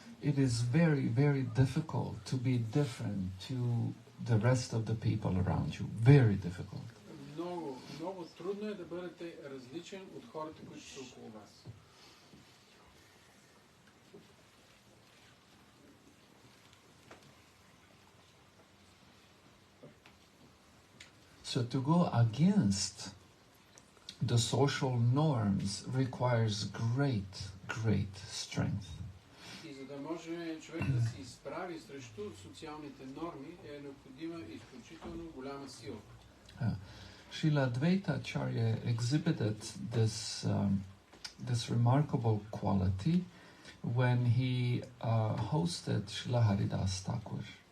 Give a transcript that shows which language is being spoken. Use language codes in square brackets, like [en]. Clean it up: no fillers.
[en] It is very, very difficult to be different to the rest of the people around you. Very difficult. [bg] Много трудно е да бъдете различен от хората, които са около вас. [en] So to go against the social norms requires great strength. [bg] И за да може човек да се изправи срещу социалните норми, е необходима изключително голяма сила. [en] Srila Advaita Ачарya exhibited this remarkable quality when he hosted Srila Haridas Thakur.